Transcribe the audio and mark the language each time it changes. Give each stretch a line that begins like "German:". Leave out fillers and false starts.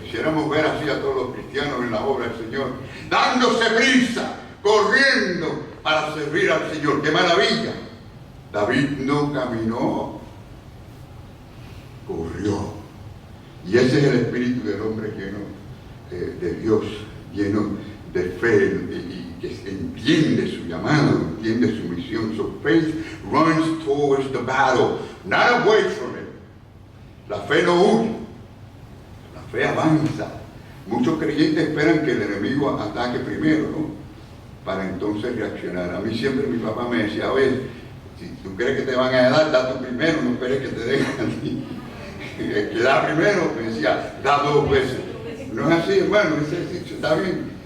Spanish: Quisiéramos ver así a todos los cristianos en la obra del Señor, dándose prisa, corriendo para servir al Señor. ¡Qué maravilla! David no caminó, corrió. Y ese es el espíritu del hombre lleno de Dios, lleno de fe y que entiende su llamado, entiende su misión.
English: So faith runs towards the battle, not away from it.
Spanish: La fe no huye, la fe avanza. Muchos creyentes esperan que el enemigo ataque primero, ¿no? Para entonces reaccionar. A mí siempre mi papá me decía, oye, Si tú crees que te van a dar, da tú primero, no esperes que te den a ti. El que da primero, me decía, da 2 veces. No es así, hermano, ese dicho está bien.